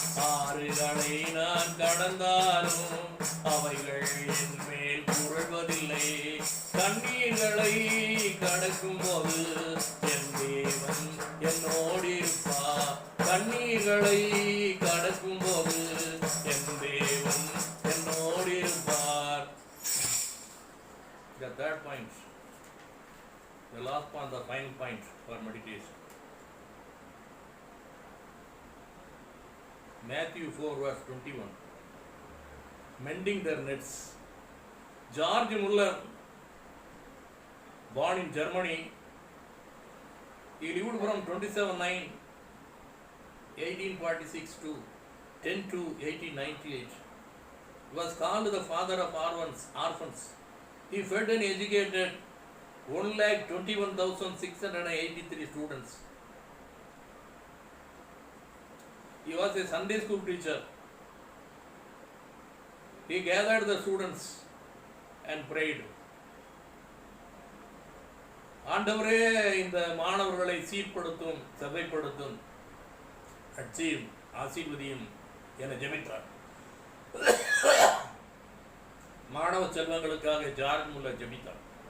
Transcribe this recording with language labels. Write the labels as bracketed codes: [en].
[ta] ஆறுகளை நான் கடந்தாலும் அவைகள் என் மேல் புரள்வதில்லை. கண்ணீர்களை கடக்கும் போது என் தேவன் என்னோடு இருப்பார். கண்ணீர்களை கடக்கும் போது என் தேவன் என்னோடு இருப்பார். [en] The third point, the last point, the final point for meditation. Matthew 4 verse 21. Mending their nets. George Muller, born in Germany, he lived from 27/9/1846 to 10/2/1898. He was called the father of orphans. He fed and educated 1,21,683 students. He was a Sunday school teacher. He gathered the students and prayed. [ta] ஆண்டவரே இந்த மாணவர்களை சீர்படுத்தும், சபைப்படுத்தும், ரட்சியும், ஆசீர்வதியும் என ஜெபித்தார். மாணவ செல்வங்களுக்காக George Muller ஜெபித்தார்.